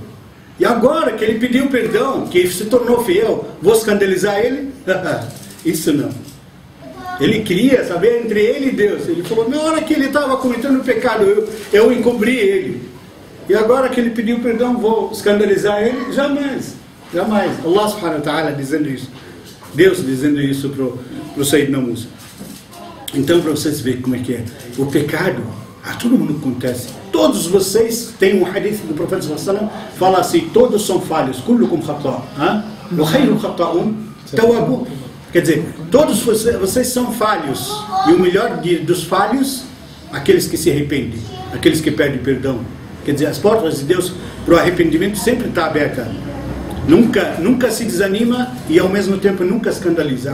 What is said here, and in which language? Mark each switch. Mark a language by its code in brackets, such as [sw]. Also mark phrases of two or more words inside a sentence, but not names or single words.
[pt] E agora que ele pediu perdão, que se tornou fiel, vou escandalizar ele? Isso não. Ele queria saber entre ele e Deus. Ele falou, na hora que ele estava cometendo o pecado, eu encobri ele. E agora que ele pediu perdão, vou escandalizar ele? Jamais. [ar] الله سبحانه وتعالى [pt] dizendo isso. Deus dizendo isso para o [ar] سيدنا موسى. [pt] Então, para vocês verem como é que é. O pecado, a todo mundo acontece. Todos vocês, tem um hadith do profeta [ar] صلى الله عليه وسلم, [pt] fala assim, todos são falhos. [ar] كلكم خطاء'. وخير الخطائين التوابون. [pt] Quer dizer, todos vocês são falhos. E o melhor dos falhos, aqueles que se arrependem. Aqueles que pedem perdão. Quer dizer, as portas de Deus para o arrependimento sempre está aberta. Nunca se desanima e ao mesmo tempo nunca escandaliza.